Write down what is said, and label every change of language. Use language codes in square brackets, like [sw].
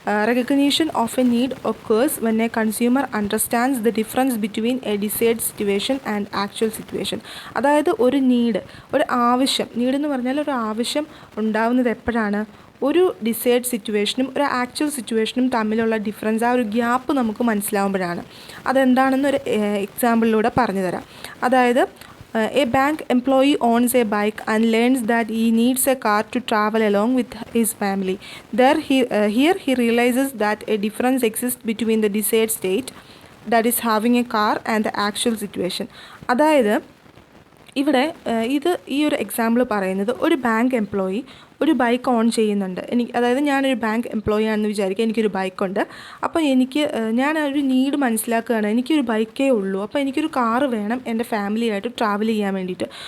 [en] Recognition of a need occurs when a consumer understands the difference between a desired situation and actual situation. [ml] അതായത് ഒരു ആവശ്യം, നീഡെന്ന് പറഞ്ഞാൽ ഒരു ആവശ്യം ഉണ്ടാവുന്നത് എപ്പോഴാണ്? ഒരു ഡിസൈഡ് സിറ്റുവേഷനും ഒരു ആക്ച്വൽ സിറ്റുവേഷനും തമ്മിലുള്ള ഡിഫറൻസ്, ആ ഒരു ഗ്യാപ്പ് നമുക്ക് മനസ്സിലാവുമ്പോഴാണ്. അതെന്താണെന്നൊരു എക്സാമ്പിളിലൂടെ പറഞ്ഞു തരാം. [en] അതായത് a bank employee owns a bike and learns that he needs a car to travel along with his family. Here he realizes that a difference exists between the desired state, that is having a car, and the actual situation. [ml] അതായത് ഇവിടെ ഈ ഒരു example പറയുന്നത് ഒരു bank employee ഒരു bike on ചെയ്യുന്നുണ്ട്. അതായത് ഞാനൊരു ബാങ്ക് എംപ്ലോയി ആണെന്ന് വിചാരിക്കുക, എനിക്കൊരു ബൈക്കുണ്ട്. അപ്പോൾ ഞാൻ ഒരു നീഡ് മനസ്സിലാക്കുകയാണ്. എനിക്കൊരു ബൈക്കേ ഉള്ളൂ, അപ്പോൾ എനിക്കൊരു കാറ് വേണം എൻ്റെ ഫാമിലിയായിട്ട് ട്രാവൽ ചെയ്യാൻ വേണ്ടിയിട്ട്.